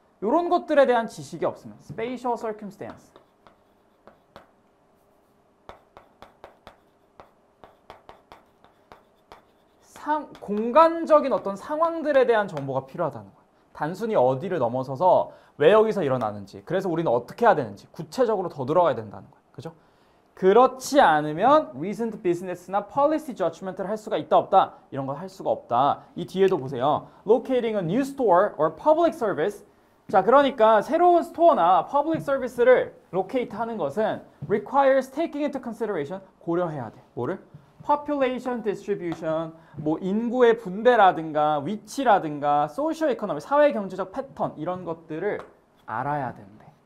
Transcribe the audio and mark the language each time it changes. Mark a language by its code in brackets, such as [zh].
[ko] 이런 것들에 대한 지식이 없으면 spatial circumstance 공간적인 어떤 상황들에 대한 정보가 필요하다는 거예요. 단순히 어디를 넘어서서 왜 여기서 일어나는지 그래서 우리는 어떻게 해야 되는지 구체적으로 더 들어가야 된다는 거예요. 그죠? 그렇지 않으면 reasoned business나 policy judgment를 할 수가 있다 없다? 이런 거 할 수가 없다. 이 뒤에도 보세요. [en] locating a new store or public service. [ko] 자, 그러니까 새로운 스토어나 public service를 locate 하는 것은 [en] requires taking into consideration, [ko] 고려해야 돼. 뭐를? population distribution, 뭐 인구의 분배라든가 위치라든가 socio economic, 사회 경제적 패턴 이런 것들을 알아야 된대.